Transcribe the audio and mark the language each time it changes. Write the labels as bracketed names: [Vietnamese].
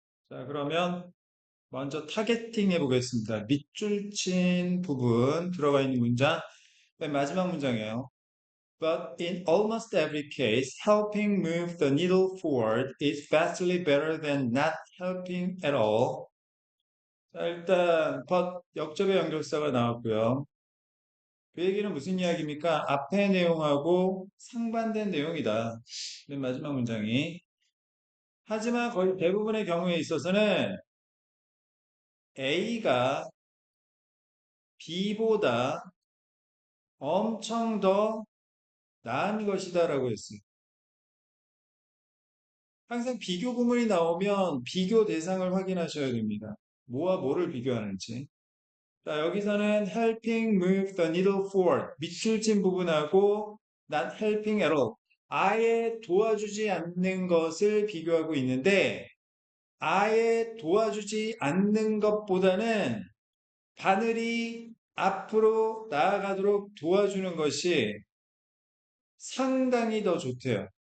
[Korean] 자, 그러면 먼저 타겟팅 해보겠습니다. 밑줄 친 부분 들어가 있는 문장, 맨 마지막 문장이에요. [English] But in almost every case, helping move the needle forward is vastly better than not helping at all. [Korean] 자, 일단 but 역접의 연결사가 나왔고요. 그 얘기는 무슨 이야기입니까? 앞의 내용하고 상반된 내용이다. 맨 마지막 문장이. 하지만 거의 대부분의 경우에 있어서는 A가 B보다 엄청 더 나은 것이다라고 했어요. 항상 비교 구문이 나오면 비교 대상을 확인하셔야 됩니다. 뭐와 뭐를 비교하는지. 자, 여기서는 [English] helping move the needle forward. [Korean] 밑줄진 부분하고 [English] not helping at all. [Korean] 아예 도와주지 않는 것을 비교하고 있는데 아예 도와주지 않는 것보다는 바늘이 앞으로 나아가도록 도와주는 것이 상당히 더 좋대요.